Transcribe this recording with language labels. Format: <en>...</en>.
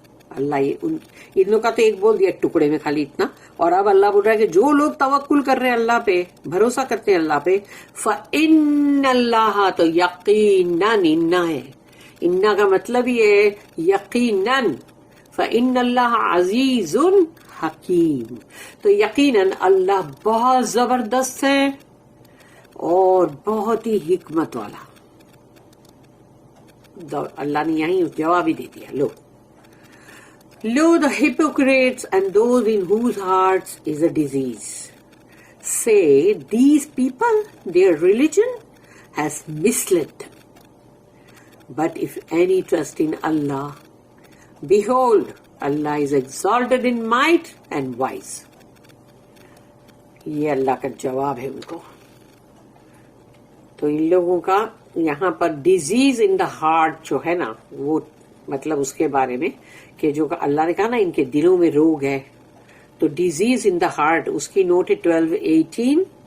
<ur>اللہ یہ ان لوگ کا تو ایک بول دیا ٹکڑے میں خالی اتنا، اور اب اللہ بول رہا ہے کہ جو لوگ توکل کر رہے ہیں اللہ پہ، بھروسہ کرتے ہیں اللہ پہ،</ur> <ar>فَإِنَّ اللَّهَ،</ar> <ur>تو یقیناً، انا ہے، انا کا مطلب یہ ہے یقیناً،</ur> <ar>فَإِنَّ اللَّهَ عَزِيزٌ حکیم،</ar> <ur>تو یقیناً اللہ بہت زبردست ہے اور بہت ہی حکمت والا. اللہ نے یہیں جواب ہی دے دیا.</ur> <en>Lo the hypocrites and those in whose hearts is a disease say these people, their religion has misled them. But if any trust in Allah, behold, Allah is exalted in might and wise.</en> <ur>یہ اللہ کا جواب ہے ان کو. تو ان لوگوں کا یہاں پر</ur> <en>disease in the heart</en> <ur>جو ہے نا، وہ مطلب اس کے بارے میں کہ جو اللہ نے کہا نا ان کے دلوں میں روگ ہے، تو ڈیزیز ان دا ہارٹ اس کی نوٹ ہے 12:18.</ur>